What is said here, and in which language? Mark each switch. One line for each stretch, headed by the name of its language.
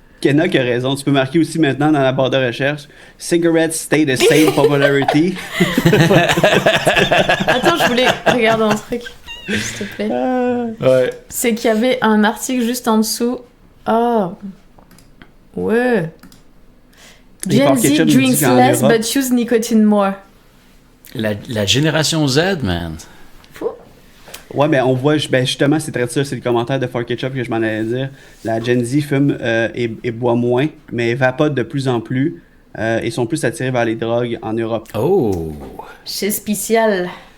French: Kenna qui a raison. Tu peux marquer aussi maintenant dans la barre de recherche
English: Cigarettes stay the same popularity.
French: Attends, je voulais regarder un truc, s'il te plaît. Ouais. C'est qu'il y avait un article juste en dessous. Oh. Ouais.
English: Gen Z drinks less but use nicotine more.
French: La génération Z, man. Fou. Ouais, mais on voit, justement, c'est très ça, c'est le commentaire de For Ketchup que je m'en allais dire. La Gen Z fume et boit moins, mais vapote de plus en plus et sont plus attirés vers les drogues en Europe. Oh! C'est spécial.